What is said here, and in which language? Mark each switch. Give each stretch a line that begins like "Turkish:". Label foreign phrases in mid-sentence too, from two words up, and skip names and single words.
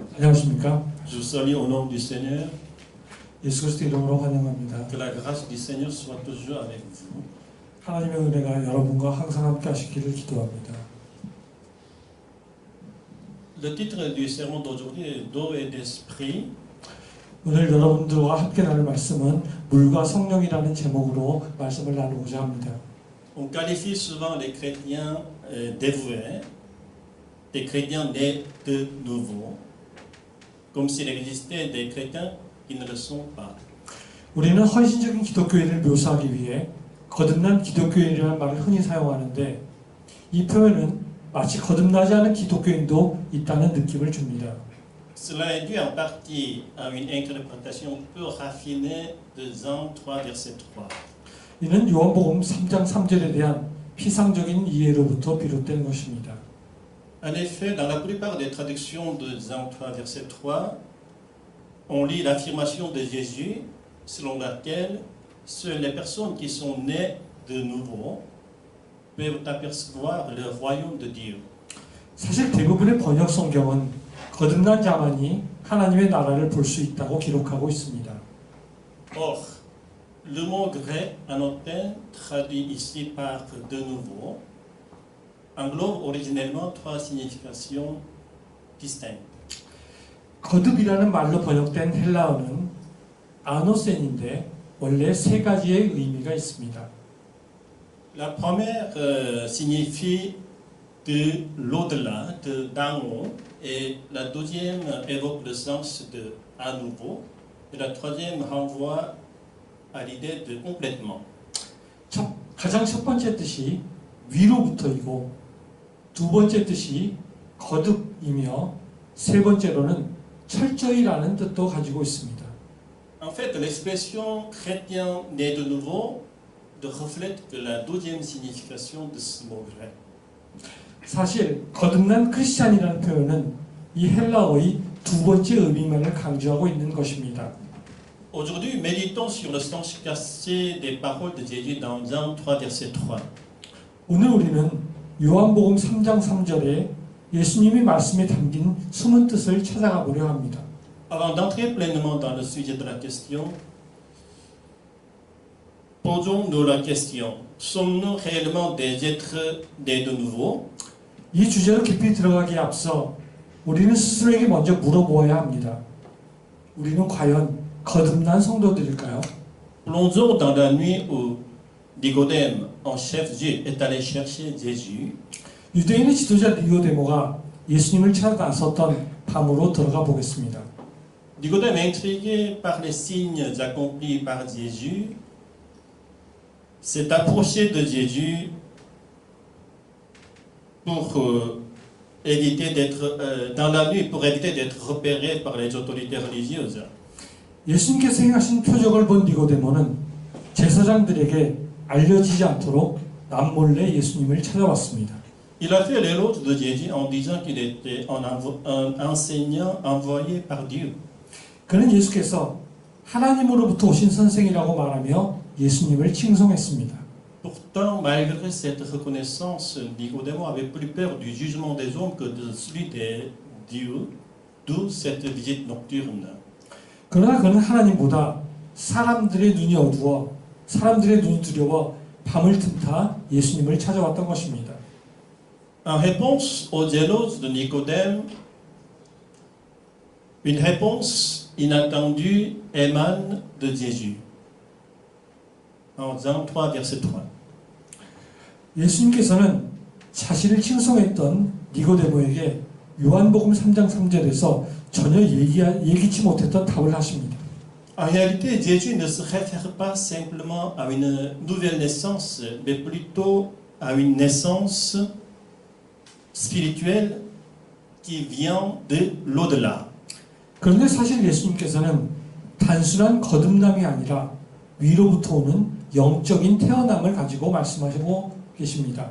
Korean: 안녕하십니까?
French: Je vous salue au nom du Seigneur.
Korean: 예수 그리스도 이름으로 환영합니다.
French: Que la grâce du Seigneur soit toujours avec vous.
Korean: 하나님의 은혜가 여러분과 항상 함께 하시기를 기도합니다.
French: Le titre du sermon d'aujourd'hui est d'eau et d'esprit.
Korean: 오늘 여러분들과 함께 나눌 말씀은 물과 성령이라는 제목으로 말씀을 나누고자 합니다.
French: On qualifie souvent les chrétiens dévoués, des chrétiens nés de nouveau, comme s'il existait des chrétiens qui ne le sont pas.
Korean: 우리는 헌신적인 기독교인을 묘사하기 위해 거듭난 기독교인이라는 말을 흔히 사용하는데 이 표현은 마치 거듭나지 않은 기독교인도 있다는 느낌을 줍니다.
French: Cela est dû en partie à une interprétation peu raffinée de Jean 3, verset 3.
Korean: 이는 요한복음 3장 3절에 대한 피상적인 이해로부터 비롯된 것입니다.
French: En effet, dans la plupart des traductions de Jean 3, verset 3, on lit l'affirmation de Jésus selon laquelle seules les personnes qui sont nées de nouveau peuvent apercevoir le royaume de Dieu.
Korean: 사실 대부분의 번역 성경은 거듭난 자만이 하나님의 나라를 볼 수 있다고 기록하고 있습니다.
French: Or, le mot grec annoté, traduit ici par de nouveau, englobe originellement trois significations distinctes.
Korean: 거듭이라는 말로 번역된 헬라어는 아노센인데 원래 세 가지의 의미가 있습니다.
French: La première signifie de l'au-delà, d'en haut, et la deuxième évoque le sens de à nouveau, et la troisième renvoie à l'idée de complètement.
Korean: 가장 첫 번째 뜻이 위로부터이고 두 번째 뜻이 거듭이며 세 번째로는 철저히라는 뜻도 가지고 있습니다.
French: En fait, l'expression chrétien né de nouveau ne reflète que la deuxième signification de ce mot grec.
Korean: 사실 거듭난 크리스찬이라는 표현은 이 헬라어의 두 번째 의미만을 강조하고 있는 것입니다.
French: Aujourd'hui, méditons sur le sens caché des paroles de Jésus dans Jean 3, verset 3.
Korean: 오늘 우리는 요한복음 3장 3절에 예수님이 말씀에 담긴 숨은 뜻을 찾아가 보려 합니다.
French: Avant d'entrer pleinement dans le sujet de la question, posons-nous la question, sommes-nous réellement des êtres nés de nouveau?
Korean: 이 주제로 깊이 들어가기에 앞서 우리는 스스로에게 먼저 물어보아야 합니다. 우리는 과연 거듭난 성도들일까요?
French: Plongeons dans la nuit où Nicodème, en chef juif, est allé chercher Jésus.
Korean: 유대인의 지도자 니고데모가 예수님을 찾아 나섰던 밤으로 들어가 보겠습니다.
French: Nicodème, intrigué par les signes accomplis par Jésus, s'est approché de Jésus pour éviter d'être dans la nuit, pour éviter d'être repéré par les autorités religieuses.
Korean: 예수님께서 행하신 표적을 본 니고데모는 제사장들에게 알려지지 않도록 남몰래 예수님을 찾아왔습니다.
French: Il a fait l'éloge de Jésus en disant qu'il était un enseignant envoyé par Dieu.
Korean: 그는 예수께서 하나님으로부터 오신 선생이라고 말하며 예수님을 칭송했습니다.
French: Pourtant, malgré cette reconnaissance, Nicodème avait plus peur du jugement des hommes que de celui des dieux, d'où cette visite nocturne.
Korean: 그러나 그는 하나님보다 사람들의 눈이 어두워 사람들의 눈이 두려워 밤을 틈타 예수님을 찾아왔던 것입니다.
French: En réponse aux éloges de Nicodème, une réponse inattendue émane de Jésus. En Jean 3, verset 3.
Korean: 예수님께서는 자신을 칭송했던 니고데모에게 요한복음 3장 3절에서 전혀 예기치 못했던 답을 하십니다.
French: En réalité, Jésus ne se réfère pas simplement à une nouvelle naissance, mais plutôt à une naissance spirituelle qui vient de l'au-delà.
Korean: 그런데 사실 예수님께서는 단순한 거듭남이 아니라 위로부터 오는 영적인 태어남을 가지고 말씀하시고 계십니다.